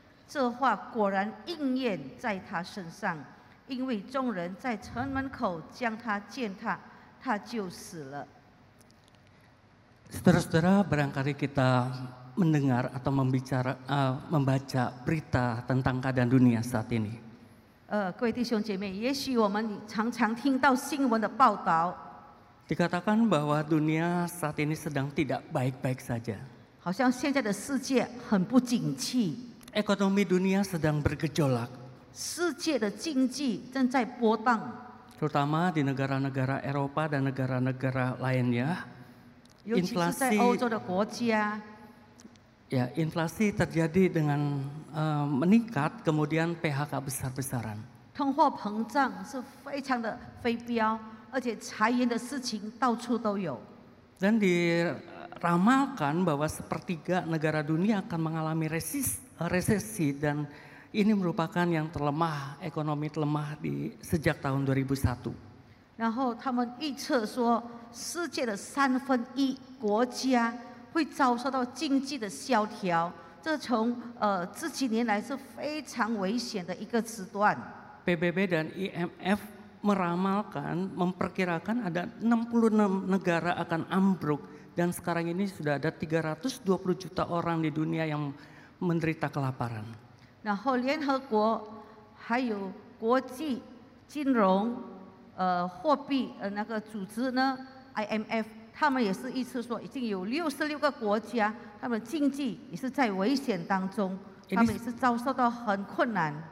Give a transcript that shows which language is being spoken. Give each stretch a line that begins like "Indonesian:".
Chinese: 这话果然应验在他身上，因为众人在城门口将他践踏，他就死了。
Indonesian: Saudara-saudara, barangkali kita mendengar atau membaca berita tentang keadaan dunia saat ini.
Chinese: 各位弟兄姐妹，也许我们常常听到新闻的报道，
Indonesian: Dikatakan bahwa dunia saat ini sedang tidak baik-baik saja.
Chinese: 好像现在的世界很不景气，
Indonesian: Ekonomi dunia sedang bergejolak,
Chinese: 世界的经济正在波荡，
Indonesian: terutama di negara-negara Eropa dan negara-negara lainnya.
Chinese: 尤其是在欧洲的国家。
Indonesian: Ya, inflasi terjadi dengan meningkat, kemudian PHK besar-besaran.
Chinese: 通货膨胀是非常的飞飙，而且裁员的事情到处都有。
Indonesian: Dan diramalkan bahwa sepertiga negara dunia akan mengalami resesi dan ini merupakan yang terlemah, ekonomi terlemah sejak tahun 2001.
Chinese: 然后他们预测说，世界的1/3国家会遭受到经济的萧条，这从这几年来是非常危险的一个时段。
Indonesian: PBB dan IMF memperkirakan ada 66 negara akan ambruk dan sekarang ini sudah ada 320 juta orang di dunia yang menderita kelaparan.
Chinese: 然后联合国还有国际金融货币那个组织呢 IMF， 他们也是预测说已经有66个国家，他们经济也是在危险当中，他们也是遭受到很困难。